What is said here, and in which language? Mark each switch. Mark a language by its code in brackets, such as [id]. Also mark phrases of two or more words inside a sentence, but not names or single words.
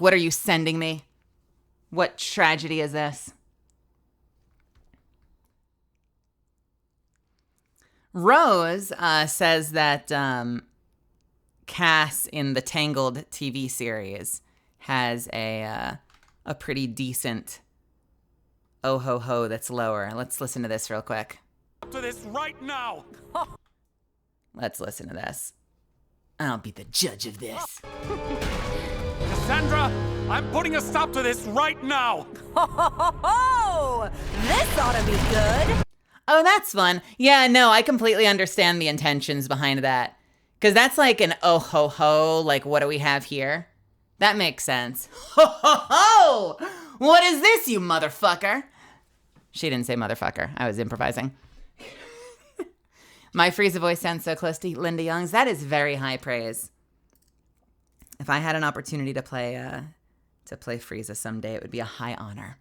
[en] What are you sending me? What tragedy is this? Rose says that Cass in the Tangled TV series has a pretty decent oh ho ho that's lower. Let's listen to this real quick. To this right now. Let's listen to this. I'll be the judge of this. Cassandra, I'm putting a stop to this right now. This ought to be good. Oh, that's fun. Yeah, no, I completely understand the intentions behind that. Because that's like an oh ho ho, like what do we have here? That makes sense. Ho ho ho! What is this, you motherfucker? She didn't say motherfucker. I was improvising. My Frieza voice sounds so close to Linda Young's. That is very high praise. If I had an opportunity to play Frieza someday, it would be a high honor.